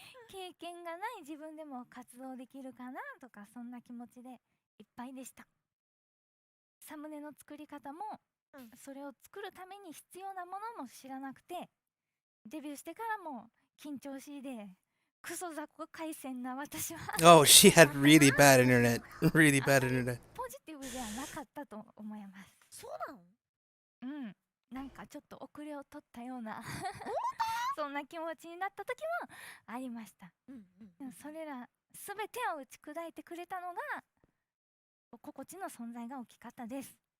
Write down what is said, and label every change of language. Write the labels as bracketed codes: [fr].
[ja] 経験がない自分でも活動できるかなとか、そんな気持ちでいっぱいでした。サムネの作り方も、それを作るために必要なものも知らなくて、デビューしてからも緊張しいでクソ雑魚回線な私は [en] Oh, she had really bad internet. Really bad internet. [ja] ポジティブではなかったと思います。そうなの？なんかちょっと遅れを取ったようなそんな気持ちになった時もありました。でもそれら全てを打ち砕いてくれたのが心地の存在が大きかったです。